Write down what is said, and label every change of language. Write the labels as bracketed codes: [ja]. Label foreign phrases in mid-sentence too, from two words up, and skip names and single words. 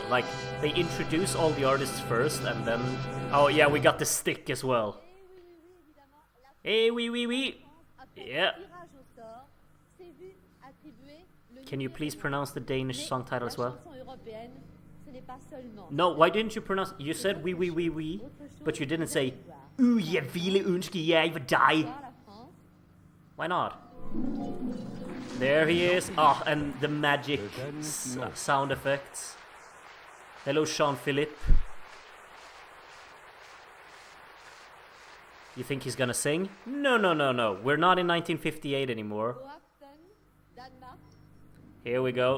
[en] Like, they introduce all the artists first, and then... Oh yeah, we got the stick as well. Hey, oui. Yeah. Can you please pronounce the Danish song title as well? No, why didn't you pronounce... You said oui, but you didn't say [da] ja, ville, ønske, jeg vil die. [en] Why not? There he is. Ah, and the magic sound effects. Hello, Philippe. You think he's gonna sing? No. We're not in 1958 anymore. Here we go.